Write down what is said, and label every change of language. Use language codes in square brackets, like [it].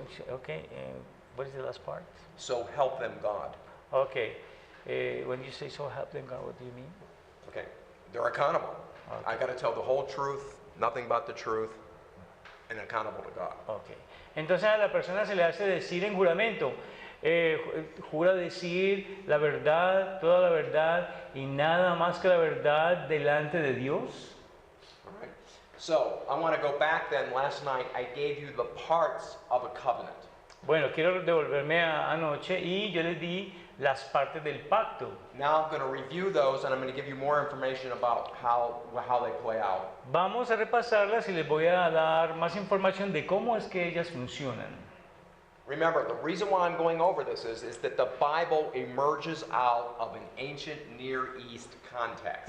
[en] okay, what is the last part? So help them God. Okay, when you say so help them God, what do you mean? Okay, they're accountable. Okay. I got to tell the whole truth, nothing but the truth, and accountable to God. Okay. [es] Entonces a la persona se le hace decir en juramento, jura decir la verdad, toda la verdad y nada más que la verdad delante de Dios. [en] All right. So I want to go back then. Last night I gave you the parts of a covenant. [es] Bueno, quiero devolverme anoche y yo les di las partes del pacto. [en] Now I'm going to review those and I'm going to give you more information about how they play out. [es] Vamos a repasarlas y les voy a dar más información de cómo es que ellas funcionan. [en] Remember, the reason why I'm going over this is that the Bible emerges out of an ancient Near East context.